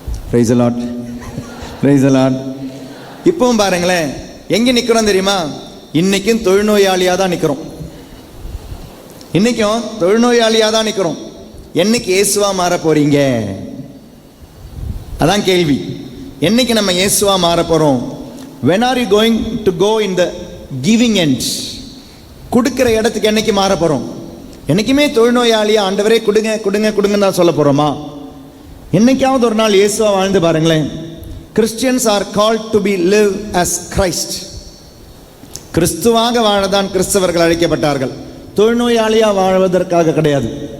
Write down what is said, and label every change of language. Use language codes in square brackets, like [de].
[en] Praise the lord, praise the lord. [ta] இப்பவும் பாருங்களேன், எங்கே நிற்கிறோம் தெரியுமா? இன்னைக்கும் தொழுநோயாளியாக தான் நிற்கிறோம். இன்னைக்கும் தொழுநோயாளியாக தான் நிற்கிறோம். என்னைக்கு இயேசுவா மாற போறீங்க? அதான் கேள்வி. என்னைக்கு நம்ம இயேசுவா மாற போறோம்? [en] When are you going to go in the giving end? [ta] கொடுக்கிற இடத்துக்கு என்னைக்கு மாற போறோம்? என்னைக்குமே தொழுநோயாளியா ஆண்டவரே கொடுங்க கொடுங்க கொடுங்கன்னு தான் சொல்ல போறோமா? என்னைக்காவது ஒரு நாள் இயேசுவா வாழ்ந்து பாருங்களேன். [en] Christians are called to be live as Christ. [ta] கிறிஸ்துவாக வாழதான் கிறிஸ்தவர்கள் அழைக்கப்பட்டார்கள், தொழுநோயாளியா வாழ்வதற்காக கிடையாது.